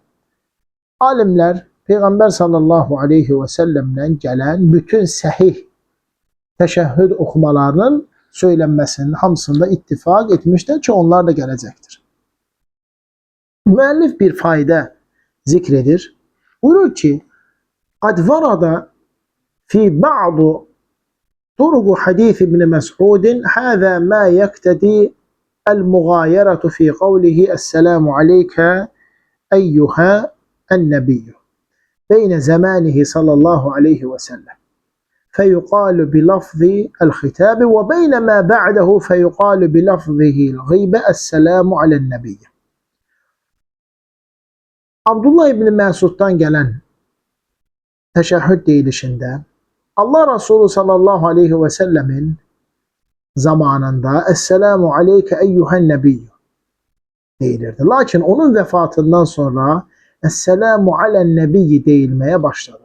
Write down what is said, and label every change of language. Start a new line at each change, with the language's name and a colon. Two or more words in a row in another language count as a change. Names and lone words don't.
Azerbaijani: Alimlər Peyğəmbər
Arabic: صلى الله عليه وسلم
Azerbaijani: gələn bütün səhih təşəhhüd oxumalarının söylənməsinin hamısında ittifaq etmişdir ki, onlar da gələcəkdir. Müəllif bir fayda zikr edir. Buyurur ki,
Arabic: قد ورد في بعض طرق حديث ابن مسعود هذا ما يقتضي المغايرة في قوله السلام عليك أيها النبي بين زمانه صلى الله عليه وسلم فيقال بلفظ الخطاب وبين ما بعده فيقال بلفظه الغيبة السلام على النبي.
Azerbaijani: Abdullah ibn Məsuddan gələn təşəhhüd deyilişində Allah Resulü
Arabic: صلى الله عليه وسلم
Azerbaijani: zamanında
Arabic: السلام عليك أيها النبي
Azerbaijani: deyilirdi. Lakin onun vəfatından sonra
Arabic: السلام على النبي
Azerbaijani: deyilməyə başladı.